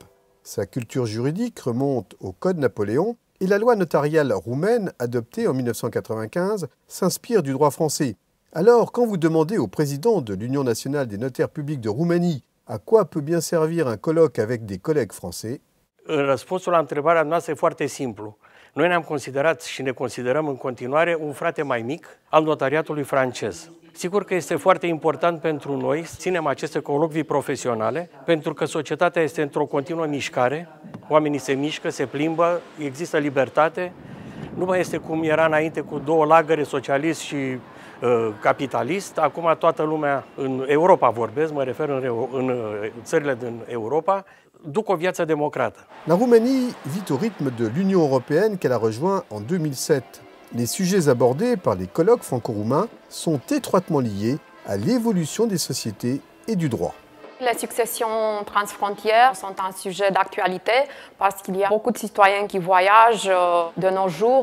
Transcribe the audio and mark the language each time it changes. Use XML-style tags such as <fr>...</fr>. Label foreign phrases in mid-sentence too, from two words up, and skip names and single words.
<fr>Sa culture juridique remonte au Code Napoléon et la loi notariale roumaine, adoptée en 1995, s'inspire du droit français. Alors, quand vous demandez au président de l'Union nationale des notaires publics de Roumanie à quoi peut bien servir un colloque avec des collègues français,</fr> <ro>Răspunsul la întrebarea noastră e foarte simplu. Noi ne-am considerat și ne considerăm în continuare un frate mai mic al notariatului francez. Sigur că este foarte important pentru noi să ținem aceste colocvii profesionale, pentru că societatea este într-o continuă mișcare, oamenii se mișcă, se plimbă, există libertate, nu mai este cum era înainte cu două lagăre, socialist și capitalist. Acum toată lumea, în Europa vorbesc, mă refer în țările din Europa, duc o viață democrată.</ro> <fr>La Roumanie vit au rythme de l'Union européenne qu'elle a rejoint en 2007. Les sujets abordés par les colloques franco-roumains sont étroitement liés à l'évolution des sociétés et du droit. Les successions transfrontières sont un sujet d'actualité parce qu'il y a beaucoup de citoyens qui voyagent de nos jours.</fr>